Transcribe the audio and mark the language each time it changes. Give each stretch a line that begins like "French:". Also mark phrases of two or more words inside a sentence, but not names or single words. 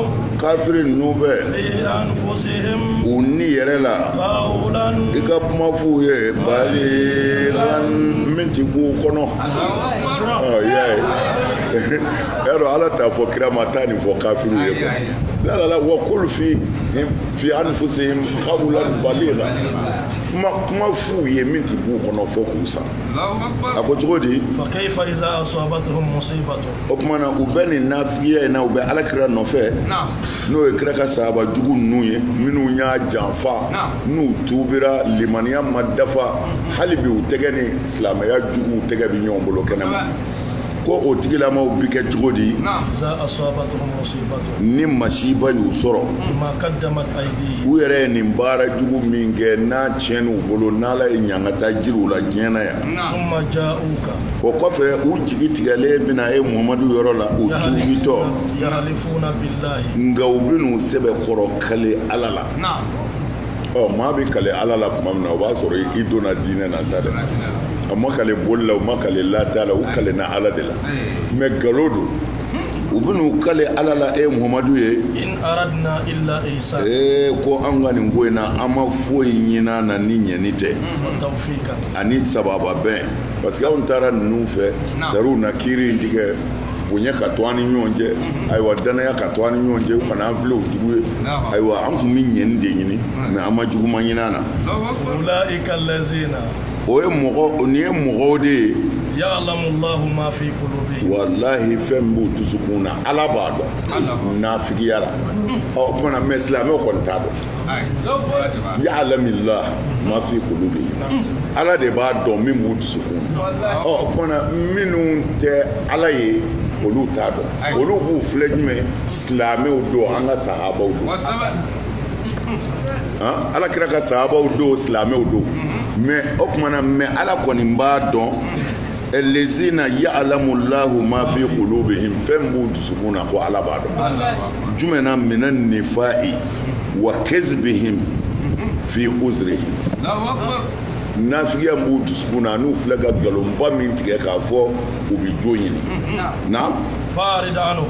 Bambara: kafiri ninnu fɛ
Arabic: في أنفسهم
Bambara: u ni yɛrɛ la
Arabic: قولا
Bambara: i ka kuma f'u ye baligan min ti b'u kɔnɔ y'a dɔn ala t'a fɔ kira ma taa nin fɔ kafiriw ye la
Arabic: وقل في أنفسهم قولا بليغا
Bambara: kuma f'u ye min ti b'u kɔnɔ fɔ k'u sa a ko cogo di
Arabic: فكيف إذا أصابتهم مصيبة
Bambara: o kuma na u bɛ nin nafigiya in na u bɛ ala kira nɔfɛ n'o ye kira ka sahaba jugu ninnu ye minnu y'a janfa n'u tubira limaniya ma dafa hali bi u tɛgɛ ni silamɛya juguw tɛgɛ bɛ ɲɔgɔn bolo kɛnɛma ko o tigilamaw bi kɛ cogo di
Arabic: إذا أصابتهم مصيبة
Bambara: ni masiba y'u sɔrɔ
Arabic: بما قدمت أيديهم
Bambara: u yɛrɛ ye nin baara jugu min kɛ n'a tiɲɛn'u bolo n'ala ye ɲangata jiriw la diɲɛ na yan
Arabic: ثم جاءوك
Bambara: o kɔfɛ u jigi tigɛlen bɛna ye muhamadu yɔrɔ la u tuubitɔ
Arabic: يحلفون بالله
Bambara: nka u bɛn'u sɛbɛ kɔrɔ kale ala la maa bɛ kale ala la tuma min na o b'a sɔrɔ i donna diinɛ na sa dɛ a ma kale boli la u ma kale lata la u kale na ala de la mais nkalon don u bɛn'u kale ala la muhamadu ye
Arabic: إن أردنا إلا إحسانا
Bambara: ko an ka nin ko in na an ma foyi ɲini na ni ɲɛni tɛ
Arabic: وتوفيقا
Bambara: ani sababa bɛn
French: parce que
Bambara: anw taara ninnu fɛ taar'u na kiiri in tigɛ bonya ka to an ni ɲɔgɔn cɛ ayiwa danaya ka to an ni ɲɔgɔn cɛ u kana an filɛ o jugu ye ayiwa an tun bɛ ɲɛni de ɲini mais an ma juguman ɲini a na
Arabic: أولئك الذين
Bambara: o ye mɔgɔ nin ye mɔgɔw de ye
Arabic: يعلم الله ما في قلوبهم
Bambara: wallahi fɛn b'u dusukun na ala b'a dɔn nafigiya la o kumana mais silamɛw kɔni t'a dɔn
Arabic: يعلم الله ما في قلوبهم
Bambara: ala de b'a dɔn min b'u dusukun na o kumana minnu tɛ ala ye olu t'a dɔn olu b'u filɛ jumɛn silamɛw don an ka sahabaw don ala kira ka sahabaw don silamɛw don mais o kumana mais ala kɔni b'a dɔn
Arabic: الذين يعلم الله ما في قلوبهم
Bambara: fɛn b'u dusukun na ko ala b'a dɔn jumɛn na
Arabic: من النفاق وكذبهم في عذرهم
Bambara: nafigiya b'u dusukun na n'u filɛ ka nkalonba min tigɛ k'a fɔ u bɛ jo ɲini na
Arabic: فأعرض عنهم